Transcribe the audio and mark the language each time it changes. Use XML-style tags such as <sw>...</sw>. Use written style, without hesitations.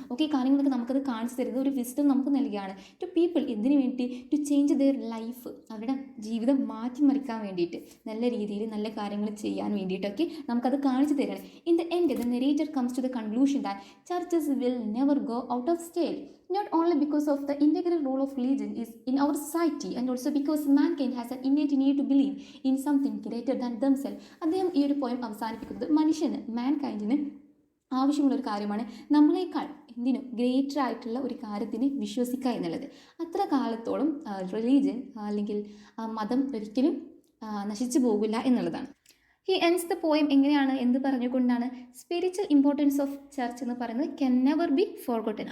<ml>Okay, കാര്യങ്ങളൊക്കെ നമുക്കത് കാണിച്ചു തരുന്നത് ഒരു വിസ്ഡം നമുക്ക് നൽകുകയാണ്</ml> <en>To people.</en> <ml>എന്തിനു വേണ്ടി?</ml> <en>to change their life,</en> <ml>അവരുടെ ജീവിതം മാറ്റിമറിക്കാൻ വേണ്ടിയിട്ട്, നല്ല രീതിയിൽ നല്ല കാര്യങ്ങൾ ചെയ്യാൻ വേണ്ടിയിട്ടൊക്കെ നമുക്കത് കാണിച്ചു തരികയാണ്.</ml> <en>In the end the narrator comes to the conclusion that churches will never go out of style not only because of the integral role of religion is in our society and also because mankind has an innate need to believe in something greater than themselves.</en> <ml>അദ്ദേഹം ഈ ഒരു poem അവസാനിപ്പിക്കുന്നത് മനുഷ്യന് മാൻകൈൻഡിന് ആവശ്യമുള്ളൊരു കാര്യമാണ് നമ്മളെക്കാൾ എന്തിനും greater ആയിട്ടുള്ള ഒരു കാര്യത്തിന് വിശ്വസിക്കുക എന്നുള്ളത്. അത്ര കാലത്തോളം റിലീജിയൻ അല്ലെങ്കിൽ മതം ഒരിക്കലും നശിച്ചു പോകില്ല എന്നുള്ളതാണ്.</ml> <en>he ends the poem</en> <ml>എങ്ങനെയാണ് എന്ത് പറഞ്ഞുകൊണ്ടാണ്?</ml> <en>spiritual importance of church</en> <ml>എന്ന് പറയുന്നത്</ml> <en>Can never be forgotten.</en>